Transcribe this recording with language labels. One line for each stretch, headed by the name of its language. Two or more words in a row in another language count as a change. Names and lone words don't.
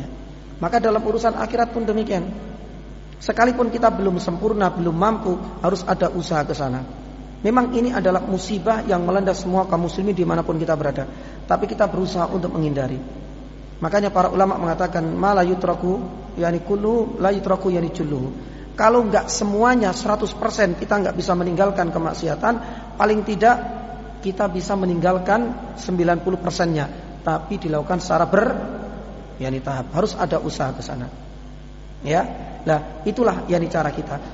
Indonesian: Maka dalam urusan akhirat pun demikian. Sekalipun kita belum sempurna, belum mampu, harus ada usaha ke sana. Memang ini adalah musibah yang melanda semua kaum muslimin dimanapun kita berada. Tapi kita berusaha untuk menghindari. Makanya para ulama mengatakan
Arabic: ما لا يترك كله لا يترك جله.
Indonesian: Kalau enggak semuanya 100% kita enggak bisa meninggalkan kemaksiatan, paling tidak kita bisa meninggalkan 90%-nya, tapi dilakukan secara tahap. Harus ada usaha ke sana. Nah, itulah cara kita.